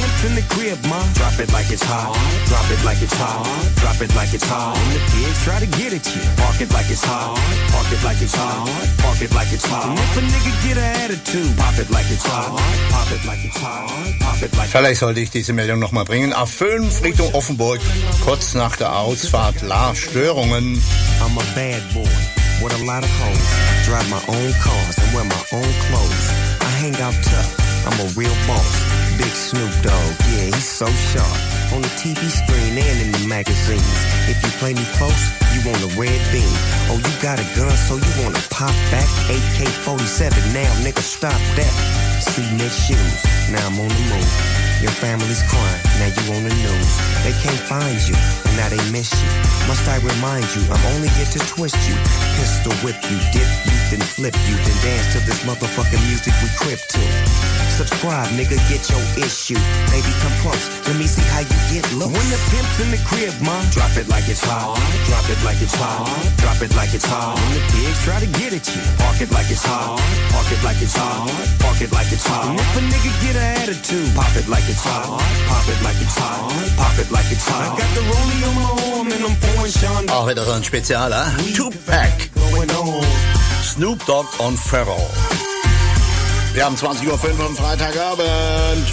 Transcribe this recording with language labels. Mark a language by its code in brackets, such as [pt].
[en] In the crib, ma, drop it like it's hot. Drop it like it's hot. Drop it like it's hot. When the pigs try to get at you, park it like it's hot. Park it like it's hot. Park it like it's hot. If a nigga get an attitude, pop it like it's hot. Pop it like it's hot. Pop it like. [de] Vielleicht sollte ich diese Meldung nochmal bringen. A5 Richtung Offenburg, kurz nach der Ausfahrt, Lars Störungen. [en] I'm a bad boy with a lot of hoes. Drive my own cars and wear my own clothes. I hang out tough. I'm a real boss. Big Snoop Dogg, yeah, he's so sharp. On the TV screen and in the magazines. If you play me close, you want a red beam. Oh, you got a gun, so you want to pop back. AK-47, now, nigga, stop that. See Nick's shoes, now I'm on the move. Your family's crying, now you on the news. They can't find you, and now they miss you. Must I remind you, I'm only here to twist you. Pistol whip you, dip you, then flip you. Then dance to this motherfucking music we crib to. Subscribe, nigga, get your issue. Baby, come close, let me see how you get low. When the pimp's in the crib, ma, drop it like it's hot. Drop it like it's hot. Drop it like it's hot. When the pigs try to get at you, park it like it's hot. Park it like it's hot. Park it like it's hot. And if a nigga get an attitude, pop it like it's hot. Pop it like it's hot. Pop it like it's hot. I got the rollie on my arm and I'm pouring Sean. [de] Auch wieder so ein Spezial, eh? Tupac. Snoop Dogg on Pharrell. Wir haben 20.05 Uhr am Freitagabend.